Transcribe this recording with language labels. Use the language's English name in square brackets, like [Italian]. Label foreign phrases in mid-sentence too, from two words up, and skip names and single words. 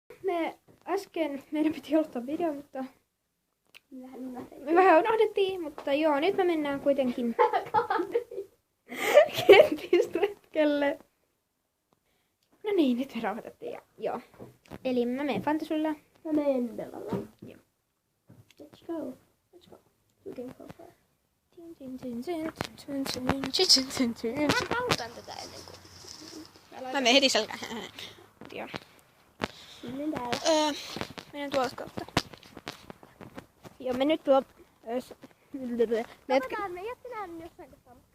[Finnish] Äsken meidän piti aloittaa video, mutta me vähän unohdettiin, mutta joo, nyt me mennään kuitenkin kenttisretkelle. No niin, nyt me rauhoitettiin ja joo. Eli mä menen Fantasulla. Mä menen Bellalla. Joo. [English] Let's go. Let's go. We can go for it. [Finnish] Mä autan tätä ennen kuin... Mä menen heti selkään. Joo. Menen täällä. Menen tuolta kautta. Joo, me nyt tuo... Katsotaan, me jatketaan jossain kohtaa, mutta...